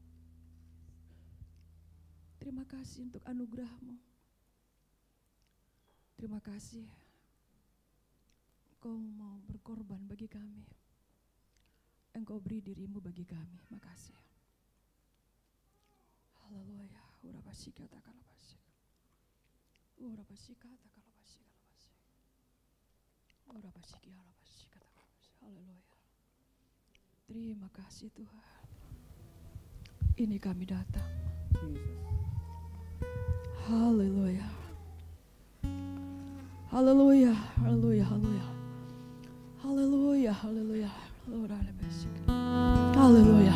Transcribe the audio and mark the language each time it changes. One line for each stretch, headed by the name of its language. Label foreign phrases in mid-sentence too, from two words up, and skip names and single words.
Indonesian: Terima kasih untuk anugerah-Mu. Terima kasih Engkau mau berkorban bagi kami. Engkau beri diri-Mu bagi kami. Makasih. Haleluya. Urabashikata kalabashik. Urabashikata kalabashik kalabashik. Urabashiki kalabashikata kalabashik. Terima kasih Tuhan. Ini kami datang. Haleluya. Haleluya, haleluya, haleluya. Haleluya, haleluya. Haleluya.